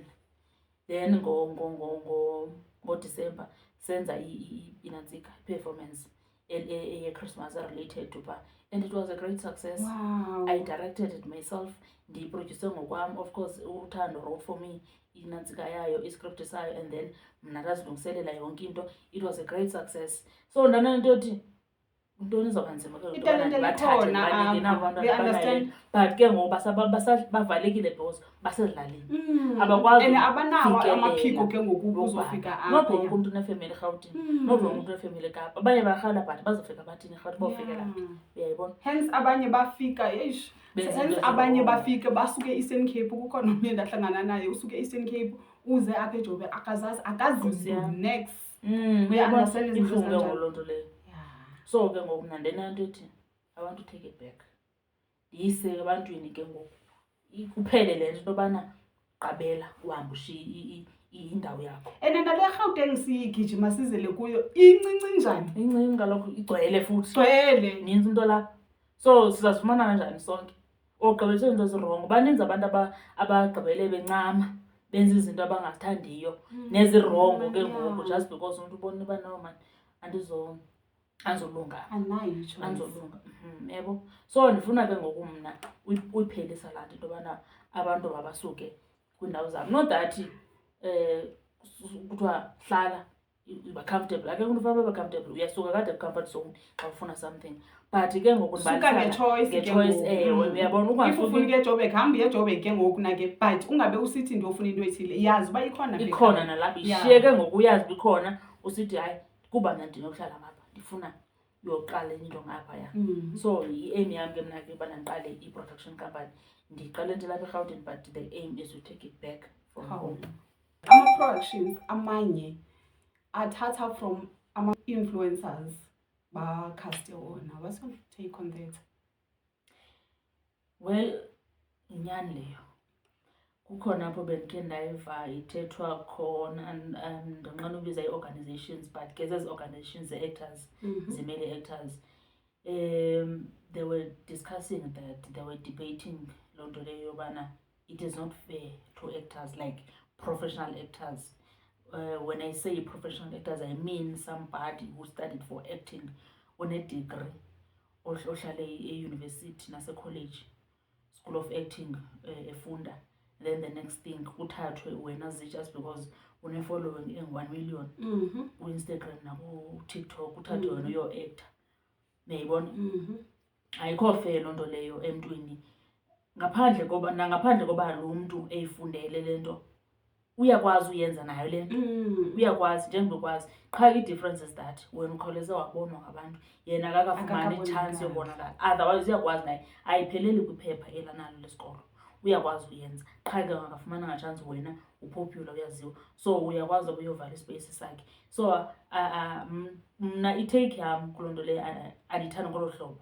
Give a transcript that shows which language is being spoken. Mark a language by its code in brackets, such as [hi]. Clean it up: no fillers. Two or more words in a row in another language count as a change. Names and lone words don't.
[en] Then [xh] ngoDisemba senza inantsika [en] performance ye-Christmas related to bar, and it was a great success. Wow. I directed it myself, [xh] ndiyiproduce ngokwam. [en] Of course [xh] uThando [en] wrote for me [xh] inantsika yayo, iscript sayo, [en] and then [xh] mna ndazilungiselela yonke into. [en] It was a great success. [xh] So ndanento yothi Ntoni izawuba nzima ke ngoku Italente intobana bathathe likhona ndibanike nabo apha. abantwana [en] We understand. [xh] but ke ngoku bavalekile because basezilalini Mm. abakwazi And abanawo ukufikelela amaphiko ke ngoku lokubhala. uzofika apha. Not wonke umntu unefemeli eRhawutini, not wonke umntu unefemeli eKapa. Abanye barhala but bazofika bathini eRhawutini bofikelela phi, uyayibona? Hence abanye bafika eish. Benza Hence into abanye ezirongo. bafike basuke Eastern Cape kukho nomnye ndahlangana naye usuke Eastern Cape uze apha eJobe akazi Nkosi yam. next. Uyabona understand izinto ibuhlungu ke ezinjalo. ngoku loo nto leyo. Yeah. [en] So [xh] ke ngoku mna ndinanto ethi [en] I want to take it back, [xh] ndiyise ebantwini ke ngoku kuphele le nto intobana qabela uhambe ushiye indawo yakho. And nale Gauteng sigijima sizele kuyo incinci njani? Incinci kaloku igcwele futhi Gcwele. ninzi into lapha, so sizazifumana kanjani sonke? Ogqibelise izinto ezirongo. Baninzi abantu abagqibele bencama benza izinto abangazithandiyo nezirongo ke ngoku [en] just because [xh] umntu ubona uba [en] no man [xh] andizolunga Anayo choice. andizolunga. Yebo, so ndifuna ke ngoku mna uyiphelisa laa nto into yobana abantu mabasuke kwiindawo zabo, [en] not that [xh] kuthiwa hlala uba comfortable. Akekho umntu ufana ube comfortable, uyasuka kade [en] comfort zone [xh] xa ufuna something, but ke ngoku Suka ngechoice ke ngoku. ewe, uyabona If ufuna ungasuki ukuya eJoburg hamba eJoburg ke ngoku nake, but ungabe usithi ndiyofuna into ethile yazi uba ikhona apha ikhona ekhaya. nalapha, Yeah. ishiye ke ngoku uyazi uba ikhona, usithi hayi kuba mna ndinokuhlala ngapha ndifuna uyoqala enye into ngaphaya. So i-aim yam ke mna ke ubana ndiqale i-production company, ndiqale nje lapha eRhawutini, [en] but the aim is to take it back from home. [xh] Ama-productions amanye athatha from ama-influencers bakhaste wona. [en] What's your take on that? Well, [xh] inyani leyo. Kukhona apho bendikhe ndayiva ithethwa khona ndonqena ubiza ii-organizations, but ke zezi organizations ze-actors, zimele actors. [en] They were discussing that, they were debating [xh] loo nto leyo yobana [en] it is not fair to actors, like professional actors. When I say professional actors, I mean somebody who studied for acting on a degree, [xh] ohlale e-university nase-college, School of Acting, efunda. [en] Then the next thing [xh] kuthathwe wena [en] just because [xh] une-following engu-1 million ku-Instagram naku-TikTok, kuthathwe wena uyo-actor. Uyayibona? Ayikho fair loo nto leyo emntwini, ngaphandle koba lo mntu eyifundele le nto uyakwazi uyenza nayo le nto, uyakwazi njengokwazi. Qha i-difference [en] is that [xh] wena ukhawuleze wabonwa ngabantu, yena akakafumani i-chance yobonakala. Otherwise uyakwazi naye, ayipheleli kwiphepha elanalo lesikolo, uyakwazi uyenza. Qha ke akafumananga chance, wena upopular, uyaziwa, so uyakwazi uba uyovala ispace sakhe. So mna itake yam kuloo nto leyo andiyithandi ngolo hlobo.